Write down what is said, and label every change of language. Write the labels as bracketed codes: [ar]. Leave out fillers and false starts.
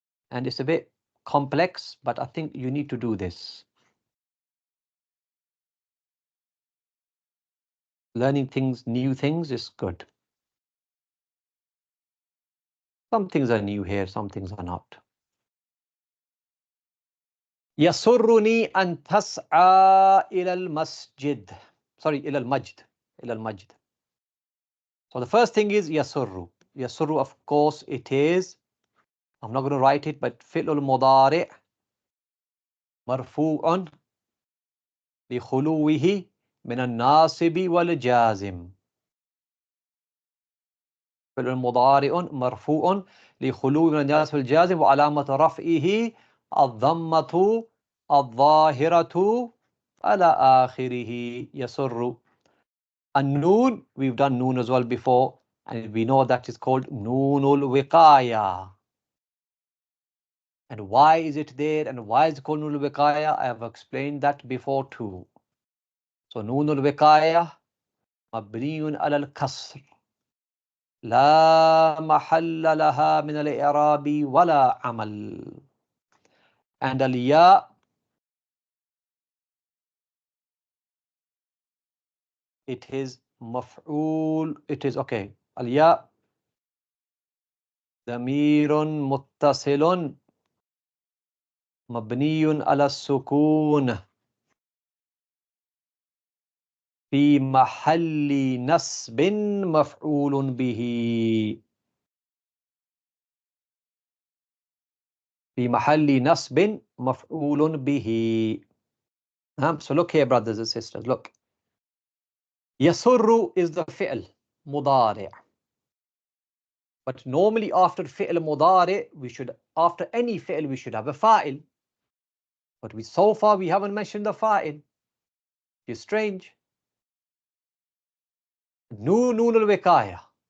[en] And it's a bit complex, but I think you need to do this. Learning things, new things is good. Some things are new here, some things are not. [ar] يسرني أن تسعى إلى المسجد. [en] Sorry, [ar] إلى المجد. إلى المجد. [en] So the first thing is يسر. يسر, of course, it is, I'm not going to write it, but [ar] فعل المضارع مرفوع لخلوه من الناصب والجازم. فعل المضارع مرفوع لخلوه من الناصب والجازم وعلامة رفعه الضمة الظاهرة على آخره. يسر. [en] النون, we've done noon as well before, and we know that is called noonul wiqaya. And why is it there and why is it called noonul wiqaya? I have explained that before too. So noonul wiqaya [ar] مبني على الكسر لا محل لها من الإعراب ولا عمل. [en] And الياء, it is مفعول, it is okay. [ar] الياء ضمير متصل مبني على السكون في محل نصب مفعول به. في محل نصب مفعول به. [en] So look here, brothers and sisters, look. [ar] يسر [en] is the [ar] فعل مضارع. [en] But normally after فعل مضارع, we should, after any فعل, we should have a فاعل. But so far we haven't mentioned the فاعل. It's strange. [ar] نون الوقاية.